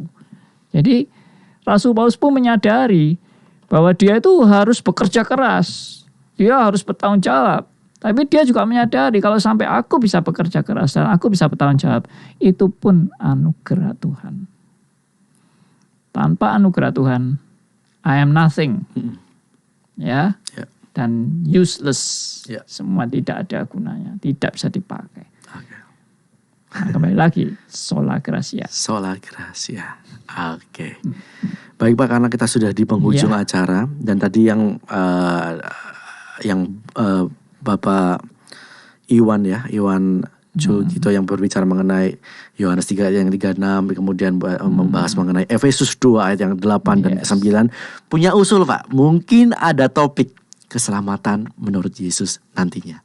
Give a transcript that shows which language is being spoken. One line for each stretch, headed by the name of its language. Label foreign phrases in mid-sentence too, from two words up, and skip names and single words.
Indonesian: Jadi Rasul Paulus pun menyadari bahwa dia itu harus bekerja keras. Dia harus bertanggung jawab. Tapi dia juga menyadari kalau sampai aku bisa bekerja keras dan aku bisa bertanggung jawab, itu pun anugerah Tuhan. Tanpa anugerah Tuhan,
English: I am nothing.
Indonesian: Ya. Dan useless. Semua tidak ada gunanya, tidak bisa dipakai. Nah, kembali lagi,
Latin: sola gratia. Sola gratia.
Indonesian: Oke. Baik Pak, karena kita sudah di penghujung acara dan tadi yang Bapak Iwan Julgito yang berbicara mengenai Yohanes 3 yang 36, kemudian membahas mengenai Efesus 2 ayat yang 8 dan 9, punya usul Pak, mungkin ada topik keselamatan menurut Yesus nantinya.